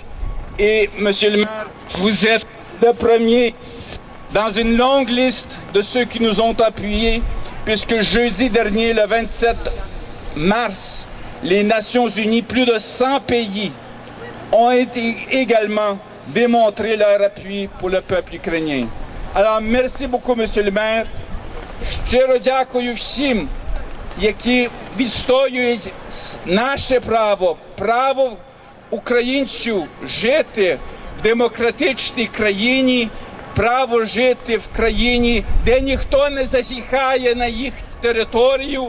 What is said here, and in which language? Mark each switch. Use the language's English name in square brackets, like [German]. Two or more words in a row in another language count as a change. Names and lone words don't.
[French] Et, Monsieur le maire, vous êtes le premier dans une longue liste de ceux qui nous ont appuyés, puisque jeudi dernier, le 27 mars, les Nations Unies, plus de 100 pays, ont également démontré leur appui pour le peuple ukrainien. Alors, merci beaucoup, Monsieur le maire. [Ukrainian] Щиро дякую всім, які відстоюють наше право українців жити в демократичній країні право жити в країні, де ніхто не зазіхає на їх територію.